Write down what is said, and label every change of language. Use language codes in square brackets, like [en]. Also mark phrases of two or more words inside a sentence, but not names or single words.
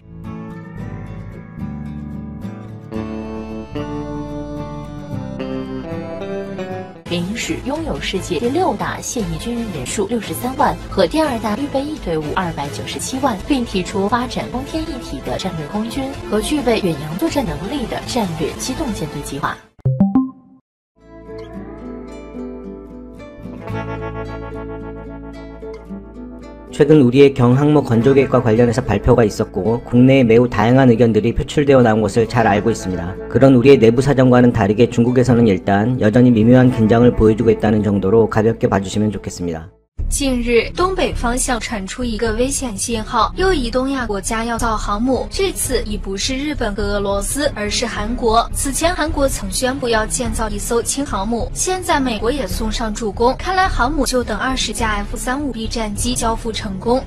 [zh] 原因是拥有世界第6大现役军人人数63万和第2大预备役队伍297万，并提出发展空天一体的战略空军和具备远洋作战能力的战略机动舰队计划。 [ko] 최근 우리의 경항모 건조계획과 관련해서 발표가 있었고 국내에 매우 다양한 의견들이 표출되어 나온 것을 잘 알고 있습니다. 그런 우리의 내부 사정과는 다르게 중국에서는 일단 여전히 미묘한 긴장을 보여주고 있다는 정도로 가볍게 봐주시면 좋겠습니다. [zh] 近日，东北方向传出一个危险信号，又一东亚国家要造航母，这次已不是日本和俄罗斯，而是韩国。此前韩国曾宣布要建造一艘轻航母，现在美国也送上助攻，看来航母就等20架 F-35B 战机交付成功。